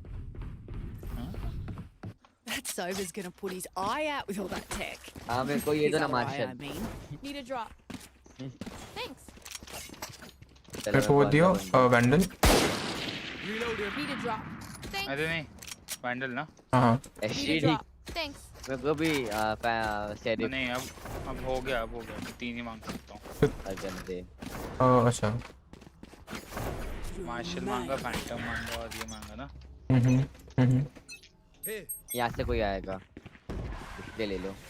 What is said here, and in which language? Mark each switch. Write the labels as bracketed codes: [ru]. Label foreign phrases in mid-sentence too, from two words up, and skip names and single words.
[en] That Sova's gonna put his eye out with all that tech. [hi] हाँ मेरे को ये दो ना मार्शल। [en] Need a drop. Thanks. [hi] मेरे को वो दियो वैंडल। [en] Need a drop. Thanks. [hi] अरे नहीं वैंडल ना? हाँ। [en] Need a drop. Thanks. [hi] मेरे को भी शेरिफ। नहीं अब हो गया 3 ही मांग सकता हूँ। अच्छा। मार्शल मांगा फैंटम मांगा और ये मांगा ना। यहाँ से कोई आएगा, इसलिए ले लो।